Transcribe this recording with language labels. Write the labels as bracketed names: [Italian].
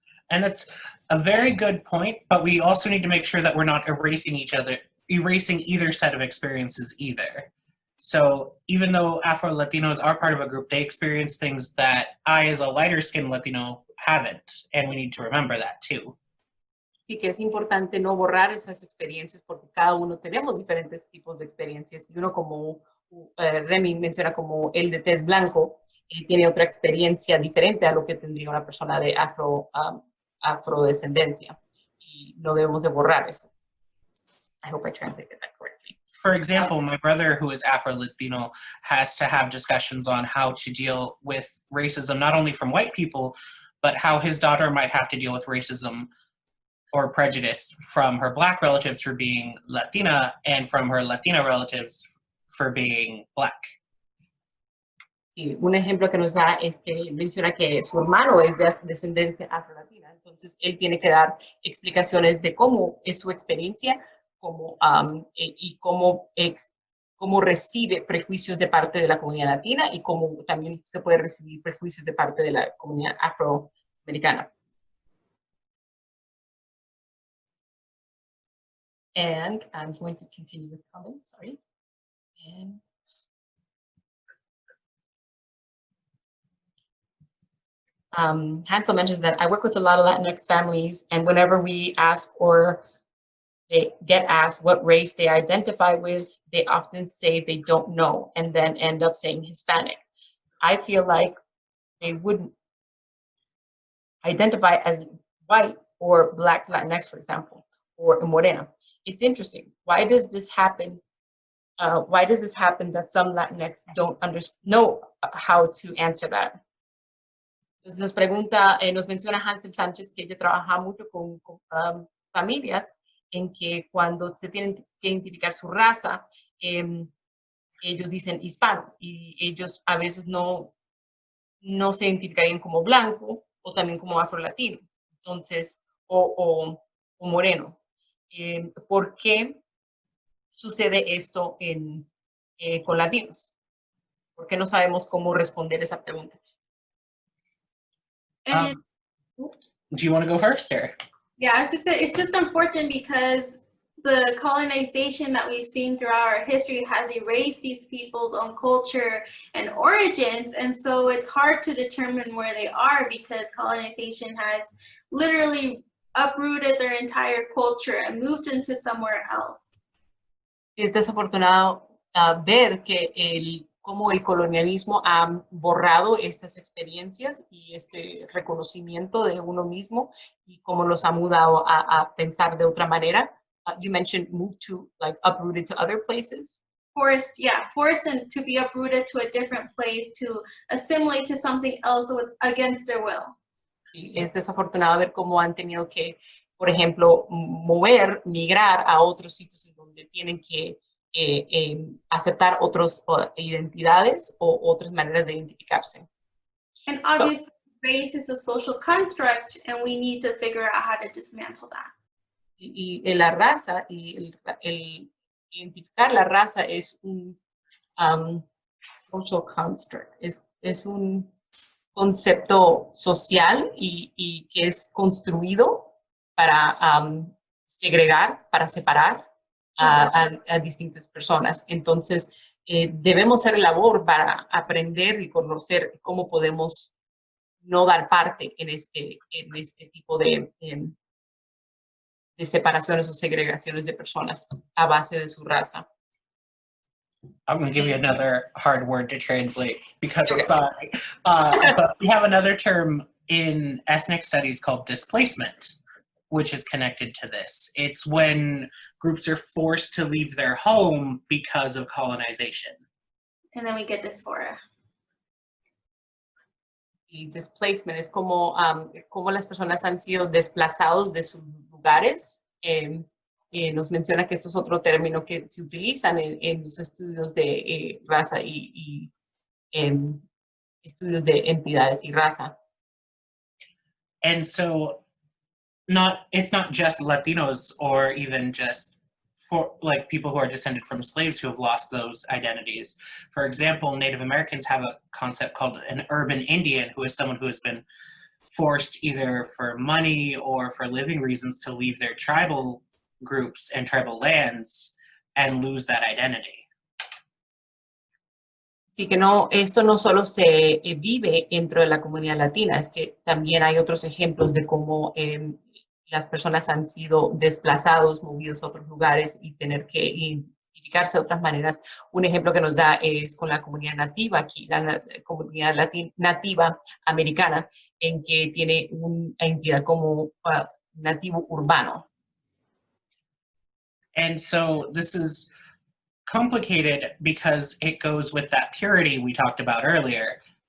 [English] And it's a very good point, but we also need to make sure that we're not erasing either set of experiences either. So even though Afro-Latinos are part of a group, they experience things that I, as a lighter-skinned Latino, haven't, and we need to remember that too. [Spanish] Sí que es importante no borrar esas experiencias porque cada uno tenemos diferentes tipos de experiencias y uno como Remy menciona como el de tez blanco tiene otra experiencia diferente a lo que tendría una persona de afrodescendencia y no debemos de borrar eso. [English] I hope I translated that correctly. For example, my brother, who is Afro-Latino, has to have discussions on how to deal with racism, not only from white people, but how his daughter might have to deal with racism or prejudice from her Black relatives for being Latina and from her Latina relatives for being Black. [Spanish] Sí, un ejemplo que nos da es que menciona que su hermano es de descendencia afrolatina, entonces él tiene que dar explicaciones de cómo es su experiencia y cómo recibe prejuicios de parte de la comunidad latina y cómo también se puede recibir prejuicios de parte de la comunidad afroamericana. [English] And I'm going to continue with comments, sorry. And Hansel mentions that I work with a lot of Latinx families, and whenever we ask or they get asked what race they identify with, they often say they don't know and then end up saying Hispanic. I feel like they wouldn't identify as white or Black Latinx, for example, or morena. It's interesting. Why does this happen? Why does this happen that some Latinx don't know how to answer that? [Spanish] Entonces nos pregunta, nos menciona Hansel Sánchez que ella trabaja mucho con familias en que cuando se tienen que identificar su raza, ellos dicen hispano y ellos a veces no se identificarían como blanco o también como afrolatino, entonces, o moreno. ¿Por qué sucede esto con latinos? ¿Por qué no sabemos cómo responder esa pregunta? [English] Do you want to go first, or? Yeah, it's just important because the colonization that we've seen throughout our history has erased these people's own culture and origins, and so it's hard to determine where they are because colonization has literally uprooted their entire culture and moved into somewhere else. [Spanish] Es desafortunado ver que cómo el colonialismo ha borrado estas experiencias y este reconocimiento de uno mismo y cómo los ha mudado a pensar de otra manera. [English] You mentioned move to, like, uprooted to other places. Forced and to be uprooted to a different place, to assimilate to something else against their will. [Spanish] Sí, es desafortunado ver cómo han tenido que, por ejemplo, migrar a otros sitios en donde tienen que aceptar otras identidades o otras maneras de identificarse. [English] And obviously, race is a social construct, and we need to figure out how to dismantle that. [Spanish] Y la raza y el identificar la raza es un [English] social construct, [Spanish] es un concepto social y que es construido para segregar, para separar a distintas personas. Entonces, debemos hacer labor para aprender y conocer cómo podemos no dar parte en este tipo de separaciones o segregaciones de personas a base de su raza. [English] I'm going to give you another hard word to translate because I'm sorry. But we have another term in ethnic studies called displacement, which is connected to this. It's when groups are forced to leave their home because of colonization. And then we get dysphoria. [Spanish] Y displacement es como las personas han sido desplazados de sus lugares. Nos menciona que esto es otro término que se utilizan en los estudios de raza y estudios de entidades y raza. [English] And so it's not just Latinos or even just for like people who are descended from slaves who have lost those identities. For example, Native Americans have a concept called an urban Indian, who is someone who has been forced either for money or for living reasons to leave their tribal groups and tribal lands and lose that identity. [Spanish] Así que esto no solo se vive dentro de la comunidad latina, es que también hay otros ejemplos de cómo las personas han sido desplazados, movidos a otros lugares y tener que identificarse de otras maneras. Un ejemplo que nos da es con la comunidad nativa aquí, la comunidad nativa americana, en que tiene una entidad como nativo urbano. [English] And so this is complicated because it goes with that purity we talked about earlier.